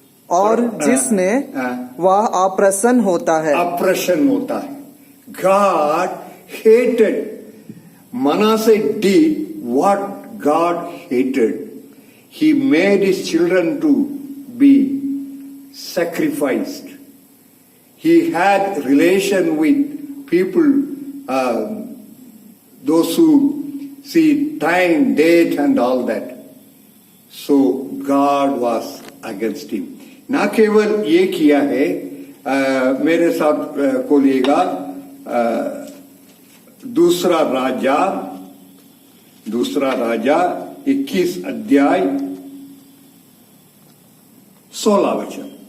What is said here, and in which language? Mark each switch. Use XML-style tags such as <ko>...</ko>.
<hi>और जिसने वह अप्रसन्न होता है। अप्रसन्न होता है।</hi> <en>God hated. Manasseh did what God hated. He made his children to be sacrificed. He had relation with people, those who see time, date and all that. So God was against him.</en> <hi>ना केवल ये किया है, मेरे साथ खोलिएगा दूसरा राजा 21 अध्याय 16 वचन।</hi>